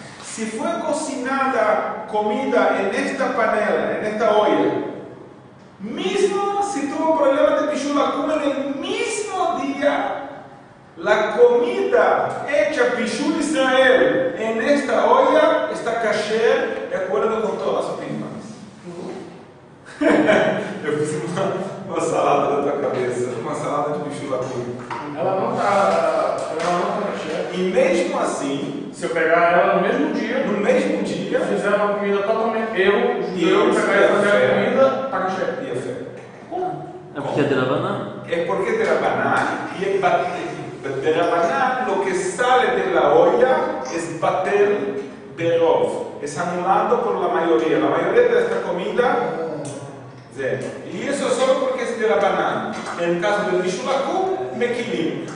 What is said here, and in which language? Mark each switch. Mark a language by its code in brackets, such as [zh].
[es] Si fue cocinada comida en esta panela, en esta olla, mismo si tuvo problemas de Bishul Akum en el mismo día, la comida hecha Bishul Israel en esta olla está kasher de acuerdo con todas las opiniones. [pt] Eu fiz uma salada na tua cabeça, uma salada de Bishul Akum. Ela não tá kasher. E mesmo assim, se eu pegar ela no mesmo dia, fizer uma comida totalmente judeu, pegar ela e fazer a comida, tá kasher. E a fé. É porque é de Rabanan. [es] Es porque de Rabanan, y de Rabanan lo que sale de la olla es batel berov, es anulado por la mayoría de esta comida. Y eso solo porque es de Rabanan. En el caso del Bishul Akum, Mekilim.